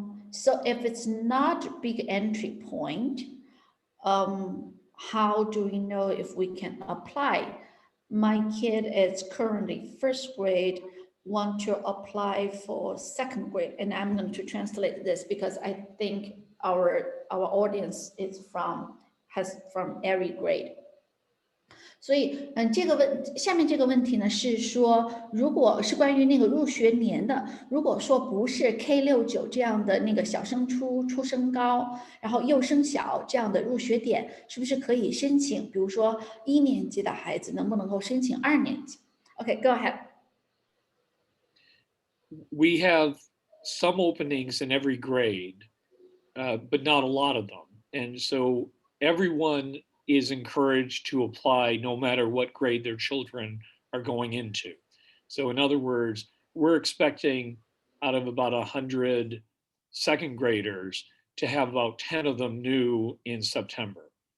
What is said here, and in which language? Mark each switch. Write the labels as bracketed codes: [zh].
[en] So if it's not big entry point, how do we know if we can apply? My kid is currently first grade, want to apply for second grade, and I'm going to translate this because I think our audience is from every grade. [zh] 所以，下面这个问题呢是说，如果是关于那个入学年的，如果说不是 K69这样的那个小升初、初升高，然后幼升小这样的入学点，是不是可以申请？比如说1年级的孩子能不能够申请2年级 ？ [en] Okay, go ahead. We have some openings in every grade, but not a lot of them, and so everyone is encouraged to apply no matter what grade their children are going into. So in other words, we're expecting out of about 100 second graders to have about 10 of them new in September.